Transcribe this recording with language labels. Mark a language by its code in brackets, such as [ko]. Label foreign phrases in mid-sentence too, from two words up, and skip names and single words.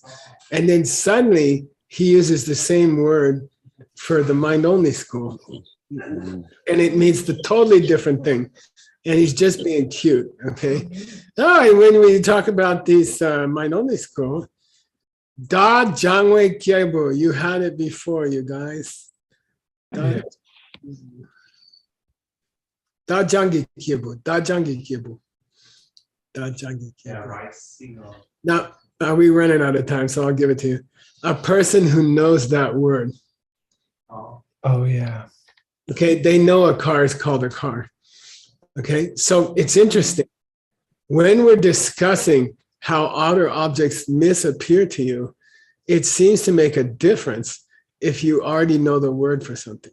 [en] And then suddenly he uses the same word for the mind-only school. And it means the totally different thing. And he's just being cute, okay? Oh, and when we talk about these mind-only school, Da Jangwei Kiebu, you had it before, you guys. Da Jangi Kiebu, Da Jangi Kiebu. Da Jangi Kiebu. Yeah, right. Single. Now, we running out of time, so I'll give it to you. A person who knows that word. Oh, yeah. Okay, they know a car is called a car. Okay, so it's interesting. When we're discussing how outer objects misappear to you, it seems to make a difference if you already know the word for something.